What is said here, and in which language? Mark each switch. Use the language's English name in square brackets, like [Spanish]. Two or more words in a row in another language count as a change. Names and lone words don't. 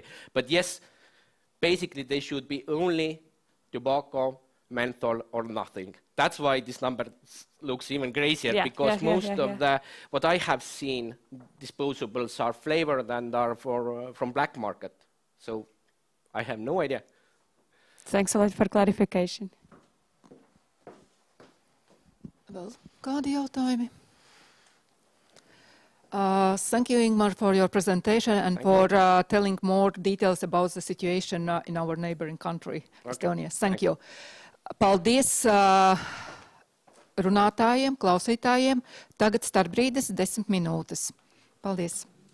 [English] But yes, basically they should be only tobacco, menthol, or nothing. That's why this number looks even crazier, because most of the what I have seen disposables are flavored and are from black market. So I have no idea. Thanks a lot for clarification. [Latvian] Vēl kādi jautājumi? [English] Thank you, Ingmar, for your presentation and for telling more details about the situation in our neighboring country, Estonia. Thank you. [Latvian] Paldies runātājiem, klausītājiem. Tagad starpbrīdis 10 minūtes. Paldies.